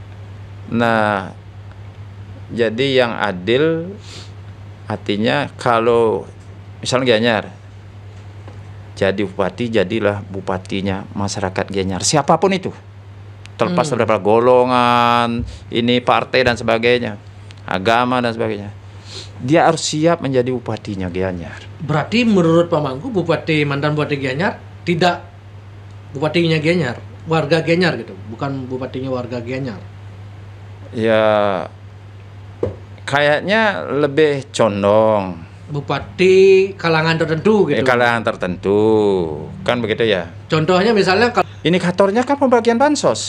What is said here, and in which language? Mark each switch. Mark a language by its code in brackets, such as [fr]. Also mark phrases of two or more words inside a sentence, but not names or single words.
[id] Nah, jadi yang adil artinya kalau misalnya Gianyar jadi bupati, jadilah bupatinya masyarakat Gianyar, siapapun itu, terlepas dari golongan, ini partai dan sebagainya, agama dan sebagainya, dia harus siap menjadi bupatinya Gianyar. Berarti menurut Pak Mangku, mantan bupati Gianyar tidak bupatinya Gianyar, warga Gianyar gitu, bukan bupatinya warga Gianyar. Ya, kayaknya lebih condong Bupati kalangan tertentu gitu. kalangan tertentu, kan begitu ya. Contohnya misalnya Indikatornya kan pembagian bansos.